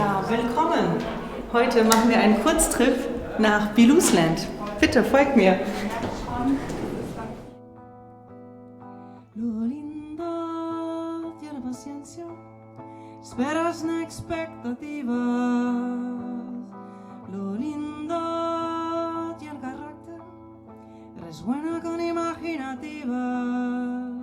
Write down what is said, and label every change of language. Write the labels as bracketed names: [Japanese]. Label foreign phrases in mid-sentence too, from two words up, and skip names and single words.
[German] Willkommen! Heute machen wir einen Kurztrip nach Belousland. Bitte, folgt mir! [Spanish] Lo lindo tiene paciencia, espera sin expectativas. Lo lindo tiene carácter, resuena con imaginativas.